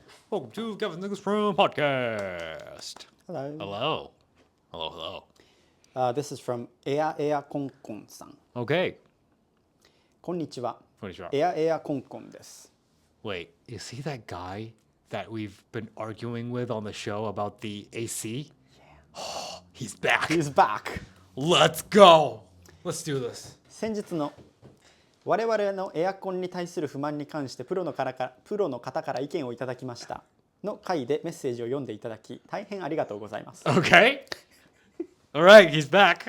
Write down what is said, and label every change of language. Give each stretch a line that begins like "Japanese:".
English: Welcome to Kevin's Niggas from Podcast. Hello. Hello. This is from エアコンコンさん。 Okay.
Japanese: こんにちは。こんにちは。エアコンコンです。
English: Wait, is he that guy that we've been arguing with on the show about the AC? Oh, he's back. He's back. Let's go. Let's do this.
Japanese: 先日の我々のエアコンに対する不満に関してプロの方から意見をいただきましたの回でメッセージを読んでいただき大変ありがとうございます。
English: Okay. All right, he's back.